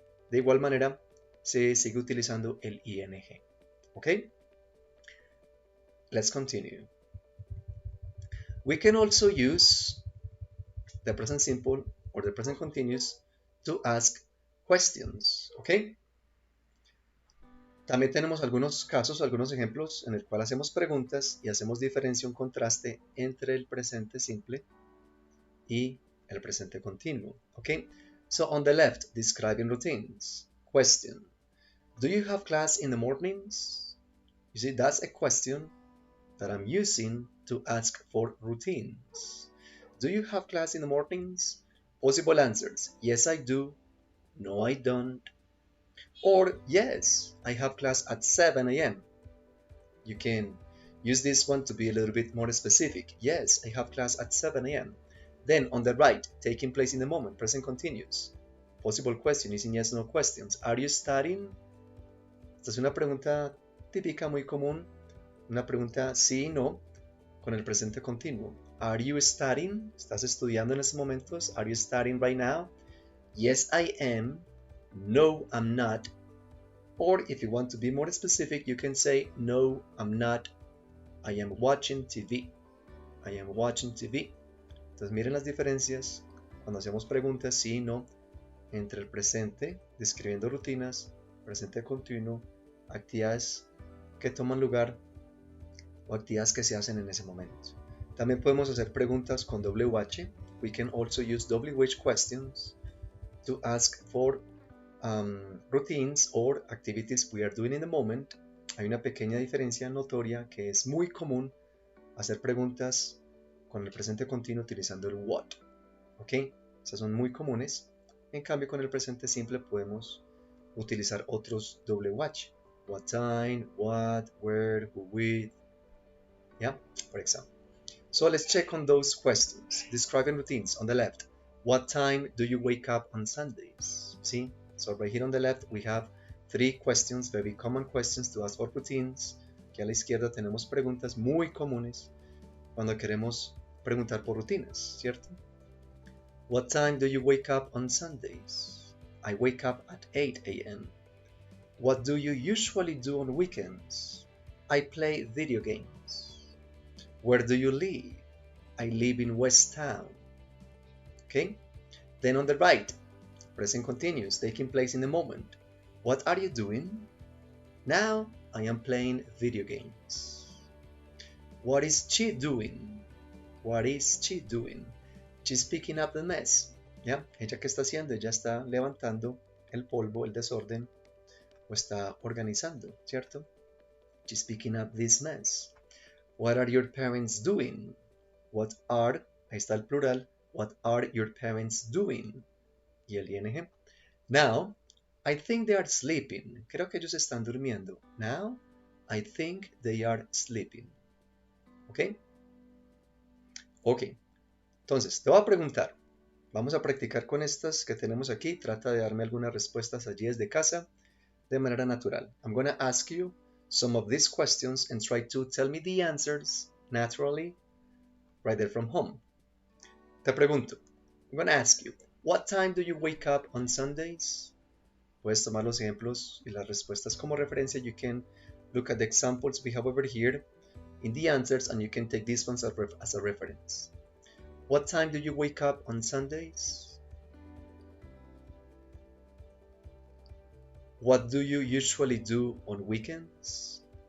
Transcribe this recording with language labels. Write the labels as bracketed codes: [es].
[es] De igual manera, se sigue utilizando el ing, okay? [en] Let's continue. We can also use the present simple or the present continuous to ask questions, ¿ok? [es] También tenemos algunos casos, algunos ejemplos en el cual hacemos preguntas y hacemos diferencia, un contraste entre el presente simple y el presente continuo, ¿ok? [en] So on the left, describing routines. Question. Do you have class in the mornings? You see, that's a question that I'm using to ask for routines. Do you have class in the mornings? Possible answers. Yes, I do. No, I don't. Or yes, I have class at 7 a.m. You can use this one to be a little bit more specific. Yes, I have class at 7 a.m. Then on the right, taking place in the moment, present continuous. Possible question, using yes, no questions. Are you studying? [es] Esta es una pregunta típica, muy común. Una pregunta sí y no con el presente continuo. [en] Are you studying? [es] ¿Estás estudiando en estos momentos? [en] Are you studying right now? Yes, I am. No, I'm not. Or if you want to be more specific, you can say, no, I'm not. I am watching TV. I am watching TV. [es] Entonces miren las diferencias cuando hacemos preguntas sí y no entre el presente, describiendo rutinas, presente continuo, actividades que toman lugar o actividades que se hacen en ese momento. También podemos hacer preguntas con WH. [en] We can also use WH questions to ask for routines or activities we are doing in the moment. [es] Hay una pequeña diferencia notoria que es muy común hacer preguntas con el presente continuo utilizando el what. ¿Ok? Esas son muy comunes. En cambio, con el presente simple podemos utilizar otros WH. [en] What time, what, where, who, with. Yeah, for example. So let's check on those questions. Describing routines on the left. What time do you wake up on Sundays? See? So right here on the left we have 3 questions, very common questions to ask for routines. [es] Aquí a la izquierda tenemos preguntas muy comunes cuando queremos preguntar por rutinas, ¿cierto? [en] What time do you wake up on Sundays? I wake up at 8 a.m. What do you usually do on weekends? I play video games. Where do you live? I live in West Town. Okay? Then on the right, present continuous, taking place in the moment. What are you doing? Now I am playing video games. What is she doing? What is she doing? She's picking up the mess. [es] ¿Ya? ¿Ella qué está haciendo? Ella está levantando el polvo, el desorden, o está organizando, ¿cierto? [en] She's picking up this mess. What are your parents doing? What are, [es] ahí está el plural, [en] what are your parents doing? [es] Y el ing. [en] Now, I think they are sleeping. [es] Creo que ellos están durmiendo. [en] Now, I think they are sleeping. ¿Ok? Ok. [es] Entonces, te voy a preguntar. Vamos a practicar con estas que tenemos aquí. Trata de darme algunas respuestas allí desde casa de manera natural. [en] I'm going to ask you some of these questions and try to tell me the answers naturally right there from home. [es] Te pregunto. [en] I'm going to ask you, what time do you wake up on Sundays? [es] Puedes tomar los ejemplos y las respuestas como referencia. [en] You can look at the examples we have over here in the answers and you can take these ones as a reference. What time do you wake up on Sundays? What do you usually do on weekends?